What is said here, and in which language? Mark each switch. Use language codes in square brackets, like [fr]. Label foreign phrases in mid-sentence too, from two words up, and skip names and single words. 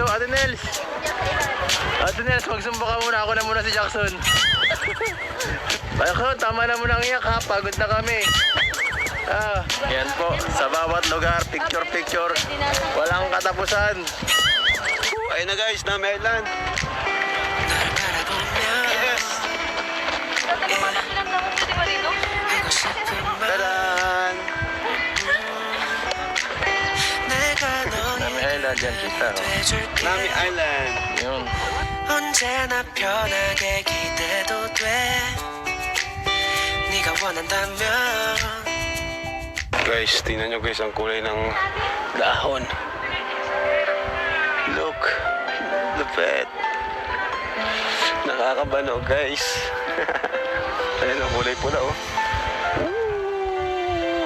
[tl] Ate Nels, magsumba ka muna. Ako na muna si Jackson. Ayoko, tama na muna ang iyak ha. Pagod na kami. Yan po. Sa bawat lugar, picture. Walang katapusan. Ayun na guys, Nami Island. [ko] 널 바라보면 [en] Yes! [ko] 하고 싶은 말 [tl] Tadan! [ko] 내가 너의 [tl] Island yan kita. [ko] 돼줄게 [tl] Nami Island. Yun. [ko] 언제나 편하게 기대도 돼 네가 원한다면 [tl] Guys, tingnan nyo guys ang kulay ng dahon. Look, lupet. Nakakabano guys. Ayun ang kulay pula oh. Woo!